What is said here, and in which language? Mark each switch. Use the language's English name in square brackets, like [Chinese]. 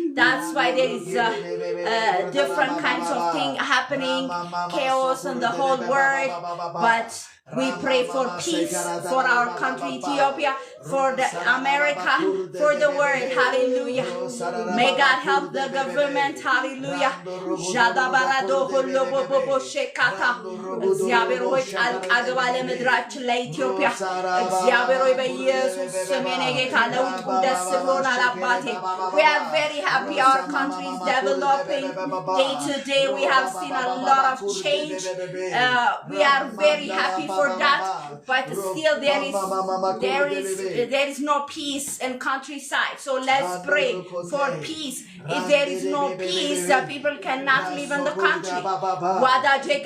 [English] That's why there is different kinds of things happening, chaos in the whole world. But we pray for peace for our country, Ethiopia, for the America, for the world. Hallelujah. May God help the government. Hallelujah. Jadabarado holobobo shekata. Ziaberoi alqagwale midraችን [Amharic] ለኢትዮጵያ እግዚአብሔርሆይ በኢየሱስ ስም የኔ ጌታ ለውጡ ደስ ብሎናል አባቴ. [English] We are very happy our country is developing day to day. We have seen a lot of change. We are very happy for that, but still there is no peace in countryside. So let's pray for peace. If there is no peace, the people cannot live in the country.